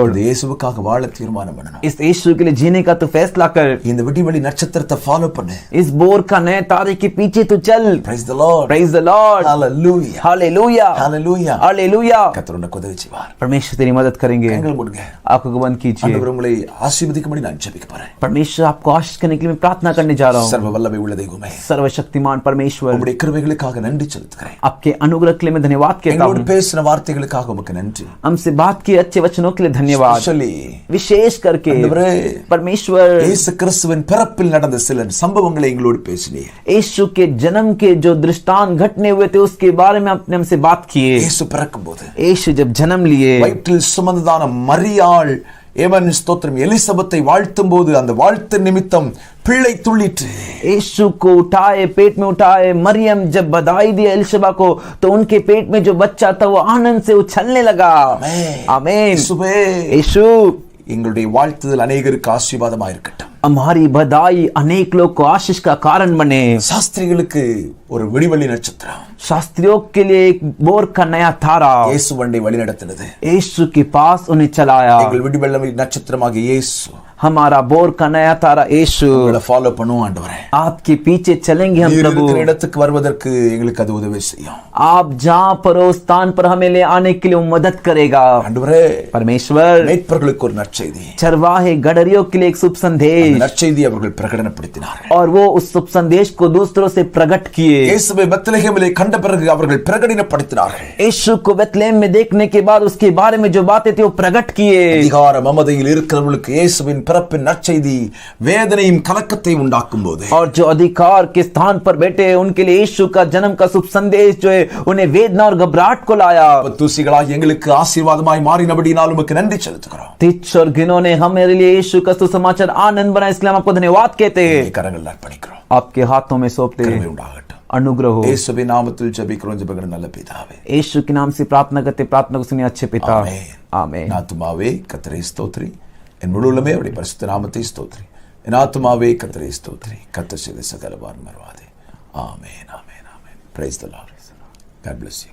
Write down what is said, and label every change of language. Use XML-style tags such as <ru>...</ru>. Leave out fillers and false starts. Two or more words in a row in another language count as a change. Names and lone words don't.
<ta>இந்த இயேசுவுக்காக வாழ தீர்மானம் பண்ணணும்.</ta> <hi>इस यीशु के लिए जीने का तू फैसला कर,</hi> <ta>இந்த விடிவெளி நட்சத்திரத்தை ஃபாலோ பண்ணு.</ta> <hi>इस बोर का नए तारे के पीछे तू चल।</hi> <en>Praise the Lord. Praise the Lord. Hallelujah.</en> <hi>हालेलुया,</hi> <en>Hallelujah.</en> <hi>हालेलुया।</hi> <ta>கர்த்தர் உனக்கு உதவி செய்வார்.</ta> <hi>परमेश्वर तेरी मदद करेंगे।</hi> <ta>கண்கள் மூடுங்க.</ta> <hi>आंखों को बंद कीजिए।</hi> <ta>ஆண்டவர் உங்களை ஆசீர்வதிக்கும்படி நான் ஜெபிக்க போறேன்.</ta> <hi>परमेश्वर आपको आशीष करने के लिए मैं प्रार्थना करने जा रहा हूँ।</hi> <ta>சர்வ வல்லமை உள்ள தெய்வமே,</ta> <hi>सर्वशक्तिमान परमेश्वर,</hi> <ta>உம்முடைய கிருபைகளுக்காக நன்றி செலுத்துகிறேன்.</ta> <hi>आपके अनुग्रह के लिए मैं धन्यवाद कहता</hi> <ta>எங்களோடு</ta> <hi>हूँ।</hi> <ta>பேசின வார்த்தைகளுக்காக உமக்கு நன்றி.</ta> <hi>हमसे बात किए अच्छे वचनों के लिए धन्यवाद।</hi> <en>Especially</en> <hi>विशेष करके</hi> <ta>ஆண்டவரே,</ta> <hi>परमेश्वर</hi> <ta>இயேசு கிறிஸ்துவின் பிறப்பில் நடந்த சில சம்பவங்களை எங்களோடு பேசினீர்.</ta> <hi>यीशु के जन्म के जो दृष्टांत घटने हुए थे उसके बारे में आपने हमसे बात किए।</hi> <ta>இயேசு பிறக்கும்போது</ta> <hi>यीशु जब जन्म लिए,</hi> <ta>வயிற்றில் சுமந்ததான மரியாள் ஏவன் ஸ்தோத்திரம் எலிசபெத்தை வாழ்த்தும் போது அந்த வாழ்த்து நிமித்தம் பிள்ளை துள்ளிற்று.</ta> <hi>यीशु को उठाए, पेट में उठाए, मरियम जब बधाई दी एलिशबा को तो उनके पेट में जो बच्चा था वो आनंद से उछलने लगा। आमीन।</hi> <ta>இயேசுவே,</ta> <hi>यीशु,</hi> <ta>எங்களுடைய வாழ்த்துதல் अनेகருக்கு ஆசீர்வாதமா இருக்கட்டும்.</ta> <hi>हमारी बधाई अनेक लोग को आशीष का कारण बने।</hi> <ta>சாஸ்திரிகளுக்கு ஒரு விடிவெளி நட்சத்திரம்</ta> <hi>शास्त्रियों के लिए एक बोर का नया तारा</hi> <ta>இயேசு வண்டை வழி நடத்தினது.</ta> <hi>यीशु के पास उन्हें चलाया।</hi> <ta>எங்கள் விடிவெளி நட்சத்திரமாக இயேசு</ta> <hi>हमारा बोर का नया तारा यीशु,</hi> <ta>உங்களை ஃபாலோ பண்ணுவோம் ஆண்டவரே.</ta> <hi>आपके पीछे चलेंगे हम</hi> <ta>நீர்</ta> <hi>प्रभु।</hi> <ta>இருக்கிற இடத்துக்கு வருவதற்கு எங்களுக்கு அது உதவி செய்யும்</ta> <hi>आप जहाँ पर हो स्थान पर हमें ले आने के लिए वो मदद करेगा।</hi> <ta>ஆண்டவரே.</ta> <hi>परमेश्वर,</hi> <ta>மேய்ப்பர்களுக்கு ஒரு நற்செய்தி,</ta> <hi>चरवाहे गडरियों के लिए एक शुभ</hi> <ta>அந்த</ta> <hi>संदेश,</hi> <ta>நற்செய்தி அவர்கள் பிரகடனப்படுத்தினார்கள்.</ta> <hi>और वो उस शुभ संदेश को दूसरों से प्रकट किए।</hi> <ta>இயேசுவை பெத்லகேமிலே கண்ட பிறகு அவர்கள் பிரகடனப்படுத்தினார்கள்.</ta> <hi>यीशु को बेथलेहम में देखने के बाद उसके बारे में जो बातें थी वो प्रकट किए।</hi> <ta>அதிகார மமதையில் இருக்கிறவர்களுக்கு இயேசுவின் பிறப்பின் நற்செய்தி வேதனையும் கலக்கத்தையும் உண்டாக்கும் போது,</ta> <hi>और जो अधिकार के स्थान पर बैठे हैं उनके लिए यीशु का जन्म का शुभ संदेश जो है उन्हें वेदना और घबराहट को लाया।</hi> <ta>தூசிகளாய் எங்களுக்கு ஆசீர்வாதமாய் மாறினபடியினால் உமக்கு நன்றி செலுத்துகிறோம்.</ta> <hi>तिच्छ और घिनौने ने हमारे लिए यीशु का सुसमाचार आनंद बना, इसलिए हम आपको धन्यवाद कहते हैं।</hi> <ta>கரங்கள் அர்ப்பணிக்கிறோம்.</ta> <hi>आपके हाथों में सौंपते</hi> <ta>கிருபை</ta> <hi>हैं।</hi> <ta>உண்டாகட்டும்.</ta> <hi>अनुग्रह हो।</hi> <ta>இயேசுவின் நாமத்தில் ஜெபிக்கிறோம் ஜெபங்கள் நல்ல பிதாவே.</ta> <hi>यीशु के नाम से प्रार्थना करते, प्रार्थना को सुनिए अच्छे पिता।</hi> <ta>ஆமென்.</ta> <hi>आमीन।</hi> <ta>என் ஆத்துமாவே கர்த்தரை ஸ்தோத்திரி, என் முழு உள்ளமே அவருடைய பரிசுத்த நாமத்தை ஸ்தோத்திரி. என் ஆத்துமாவே கர்த்தரை ஸ்தோத்திரி, கர்த்தர் செய்த சகல உபகாரம் மறவாதே. ஆமென், ஆமென், ஆமென்.</ta> <en>Praise the Lord. God bless you.</en>